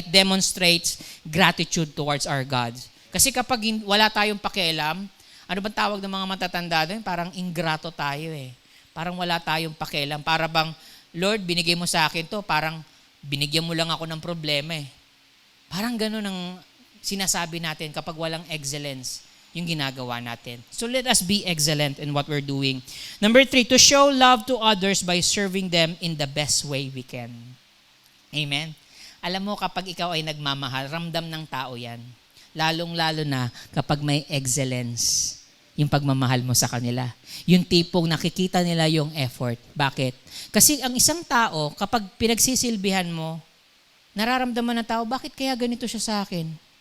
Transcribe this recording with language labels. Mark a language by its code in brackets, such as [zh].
[en] It demonstrates gratitude towards our God. [tl] Kasi kapag wala tayong pakialam, ano bang tawag ng mga matatanda doon? Parang ingrato tayo Parang wala tayong pakialam. Para bang, Lord, binigay mo sa akin to, parang binigyan mo lang ako ng problema Parang ganun ang sinasabi natin kapag walang excellence yung ginagawa natin. [en] So let us be excellent in what we're doing. Number 3, to show love to others by serving them in the best way we can. Amen? [tl] Alam mo, kapag ikaw ay nagmamahal, ramdam ng tao yan. Lalong-lalo na kapag may excellence yung pagmamahal mo sa kanila. Yung tipong nakikita nila yung effort. Bakit? Kasi ang isang tao, kapag pinagsisilbihan mo, nararamdaman ng tao, bakit kaya ganito siya sa akin?